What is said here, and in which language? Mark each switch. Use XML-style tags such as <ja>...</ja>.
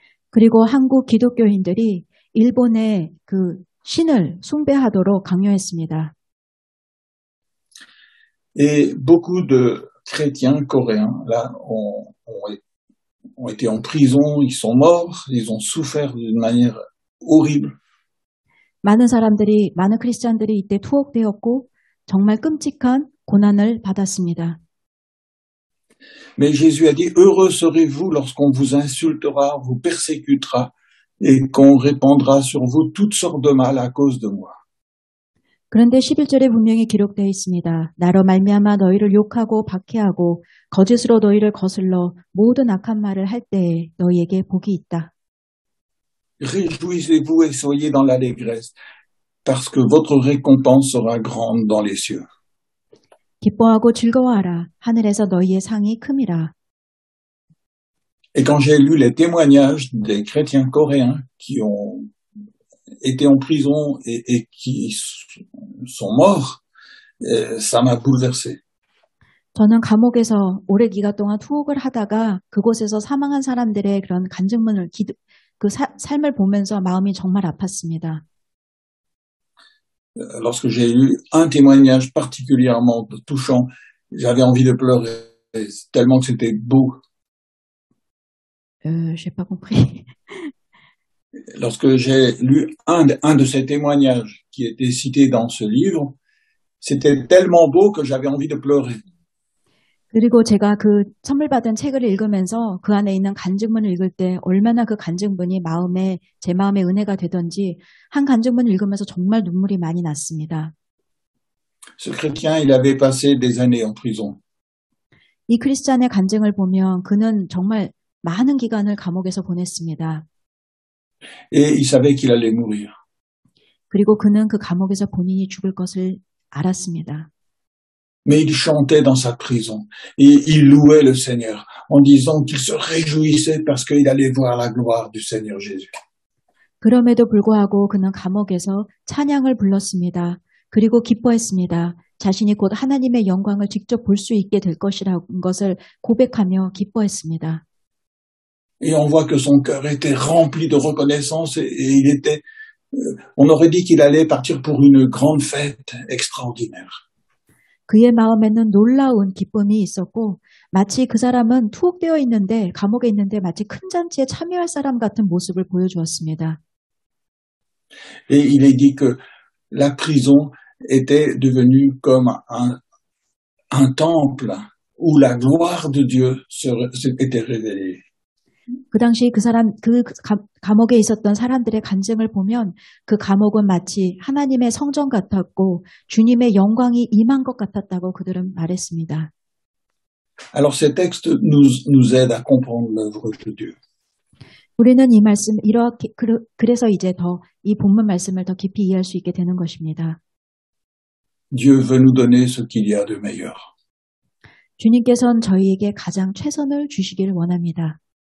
<ko>그리고 한국 기독교인들이 일본의 그 신을 숭배하도록 강요했습니다.</ko> <fr>Et beaucoup de chrétiens coréens là ont été en prison, ils sont morts, ils ont souffert d'une manière horrible.</fr> <ko>많은 크리스찬들이 이때 투옥되었고 정말 끔찍한 고난을 받았습니다.</ko> <fr>Mais Jésus a dit, heureux serez-vous lorsqu'on vous insultera, vous persécutera et qu'on répandra sur vous toutes sortes de mal à cause de moi.</fr> <ko>그런데 11절에 분명히 기록되어 있습니다. 나로 말미암아 너희를 욕하고 박해하고 거짓으로 너희를 거슬러 모든 악한 말을 할 때에 너희에게 복이 있다.</ko> <fr>Réjouissez-vous et soyez dans l'allégresse, parce que votre récompense sera grande dans les cieux.</fr> <ko>기뻐하고 즐거워하라. 하늘에서 너희의 상이 큼이라.</ko> <fr>Et quand j'ai lu les témoignages des chrétiens coréens qui ont été en prison et qui sont morts, ça m'a bouleversé.</fr> <ko>저는 감옥에서 오래 기간 동안 투옥을 하다가 그곳에서 사망한 사람들의 그런 간증문을 삶을 보면서 마음이 정말 아팠습니다.</ko> <fr>Lorsque j'ai lu un témoignage particulièrement touchant, j'avais envie de pleurer tellement que c'était beau. J'ai pas compris. Lorsque j'ai lu un de ces témoignages qui était cité dans ce livre, c'était tellement beau que j'avais envie de pleurer.</fr> <ko>그리고 제가 그 선물 받은 책을 읽으면서 그 안에 있는 간증문을 읽을 때 얼마나 그 간증문이 제 마음에 은혜가 되던지 한 간증문을 읽으면서 정말 눈물이 많이 났습니다.</ko> <fr>Ce chrétien, il avait passé des années en prison.</fr> <ko>이 크리스찬의 간증을 보면 그는 정말 많은 기간을 감옥에서 보냈습니다.</ko> <fr>Et il savait qu'il allait mourir.</fr> <ko>그리고 그는 그 감옥에서 본인이 죽을 것을 알았습니다.</ko> <fr>Mais il chantait dans sa prison et il louait le Seigneur en disant qu'il se réjouissait parce qu'il allait voir la gloire du Seigneur Jésus.</fr> <ko>그럼에도 불구하고 그는 감옥에서 찬양을 불렀습니다. 그리고 기뻐했습니다. 자신이 곧 하나님의 영광을 직접 볼 수 있게 될 것이라는 것을 고백하며 기뻐했습니다.</ko> <fr>Et on voit que son cœur était rempli de reconnaissance et il était, on aurait dit qu'il allait partir pour une grande fête extraordinaire.</fr> <ko>그의 마음에는 놀라운 기쁨이 있었고 마치 그 사람은 투옥되어 있는데 감옥에 있는데 마치 큰 잔치에 참여할 사람 같은 모습을 보여주었습니다.</ko> <fr>Et il est dit que la prison était devenue comme un temple où la gloire de Dieu était révélée.</fr> <ko>그 당시 그 감옥에 있었던 사람들의 간증을 보면 그 감옥은 마치 하나님의 성전 같았고 주님의 영광이 임한 것 같았다고 그들은 말했습니다.</ko> <fr>Alors ces textes nous aident à comprendre l'œuvre de Dieu.</fr> <ko>우리는 이 말씀 이렇게 그래서 이제 더 이 본문 말씀을 더 깊이 이해할 수 있게 되는 것입니다.</ko> <fr>Dieu veut nous donner ce qu'il y a de meilleur.</fr> <ko>주님께서는 저희에게 가장 최선을 주시기를 원합니다.</ko>